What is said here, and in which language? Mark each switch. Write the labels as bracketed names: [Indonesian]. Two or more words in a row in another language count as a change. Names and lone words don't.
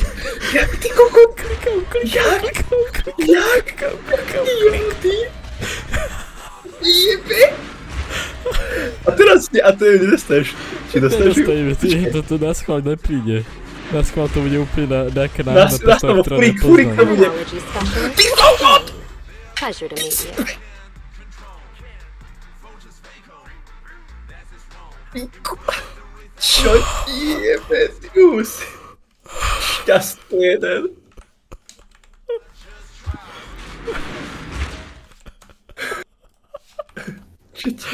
[Slovak] Jak ty kokot? Jak ty? Jebe! A teraz a to nedostaneš. Či dostaneš ju? Nedostaneme, toto na schvál nepríde. Na schvál to bude úplne nejaká Nás to fúrik to bude. Ty kokot! [English] Pleasure to meet you. [Slovak] Čo ti jebe, ty hus? Šťastný jeden. Čo ti?